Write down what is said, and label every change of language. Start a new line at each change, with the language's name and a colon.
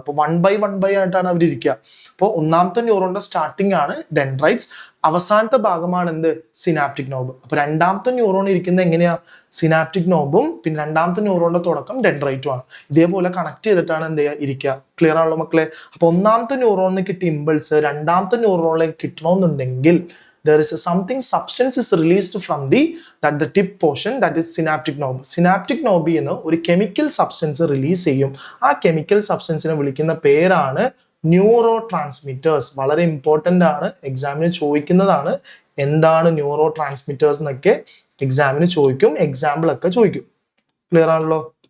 Malayalam: അപ്പോൾ one by ആയിട്ടാണ് അവർ ഇരിക്കുക. അപ്പോൾ ഒന്നാമത്തെ ന്യൂറോണിന്റെ സ്റ്റാർട്ടിംഗ് ആണ് ഡെൻഡ്രൈറ്റ്സ്, അവസാനത്തെ ഭാഗമാണ് എന്ത്, സിനാപ്റ്റിക് നോബ്. അപ്പൊ രണ്ടാമത്തെ ന്യൂറോൺ ഇരിക്കുന്നത് എങ്ങനെയാ, സിനാപ്റ്റിക് നോബും പിന്നെ രണ്ടാമത്തെ ന്യൂറോണിന്റെ തുടക്കം ഡെൻഡ്രൈറ്റും ആണ്. ഇതേപോലെ കണക്ട് ചെയ്തിട്ടാണ് എന്ത് ചെയ്യുക, ഇരിക്കുക. ക്ലിയർ ആണല്ലോ മക്കളെ? അപ്പൊ ഒന്നാമത്തെ ന്യൂറോണിന് കിട്ടിയ ഇമ്പൾസ് രണ്ടാമത്തെ ന്യൂറോണിലേക്ക് കിട്ടണമെന്നുണ്ടെങ്കിൽ
English: there is something substance is released from the tip portion, that is synaptic knob.
Malayalam: Synaptic knob എന്ന് ഒരു കെമിക്കൽ സബ്സ്റ്റൻസ് റിലീസ് ചെയ്യും. ആ കെമിക്കൽ സബ്സ്റ്റൻസിനെ വിളിക്കുന്ന പേരാണ് ന്യൂറോ ട്രാൻസ്മിറ്റേഴ്സ്. വളരെ ഇമ്പോർട്ടൻ്റ് ആണ്, എക്സാമിന് ചോദിക്കുന്നതാണ്. എന്താണ് ന്യൂറോ ട്രാൻസ്മിറ്റേഴ്സ് എന്നൊക്കെ എക്സാമിന് ചോദിക്കും, എക്സാമ്പിൾ ഒക്കെ ചോദിക്കും. ക്ലിയർ ആണല്ലോ?